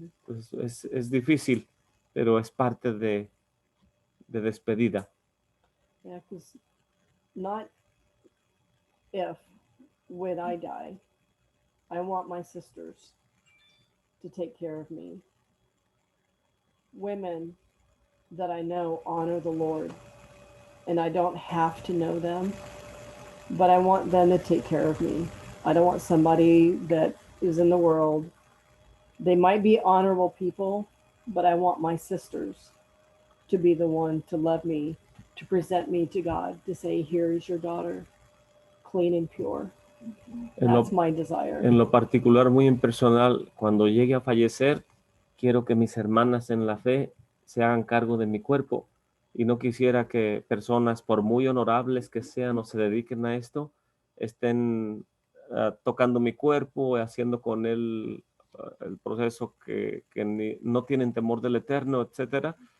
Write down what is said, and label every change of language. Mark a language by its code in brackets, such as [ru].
[es] Pues es difícil, pero es parte de despedida. [en] Yeah, because not if, when I die, I want my sisters to take care of me. Women that I know honor the Lord, and I don't have to know them, but I want them to take care of me. I don't want somebody that is in the world. They might be honorable people, but I want my sisters to be the one to love me, to present me to God, to say, here is your daughter, clean and pure. That's my desire. [es] En lo particular, muy impersonal, cuando llegue a fallecer, quiero que mis hermanas en la fe se hagan cargo de mi cuerpo y no quisiera que personas, por muy honorables que sean o se dediquen a esto, estén tocando mi cuerpo, haciendo con él el proceso que no tienen temor del eterno, etcétera.